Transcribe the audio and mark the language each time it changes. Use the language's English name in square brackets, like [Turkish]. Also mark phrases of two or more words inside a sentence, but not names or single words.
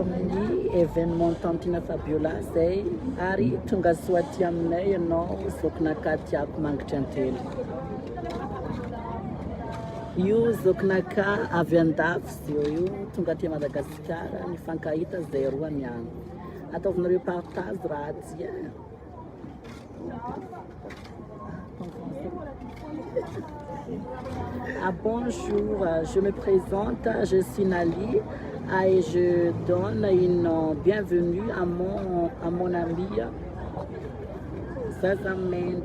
[Malagasy] amin'ny événement Tantina Fabiola zay ary tonga soaty aminay ianao zokinaka tiako mangitra antelo. Io zokinaka avy andafy zio io tonga aty Madagasikara nifankahita zay roa niany. Ataovinareo partage raha tia. [French] Ah, bonjour, je me présente, je suis Nali et je donne une bienvenue à mon ami Zazament.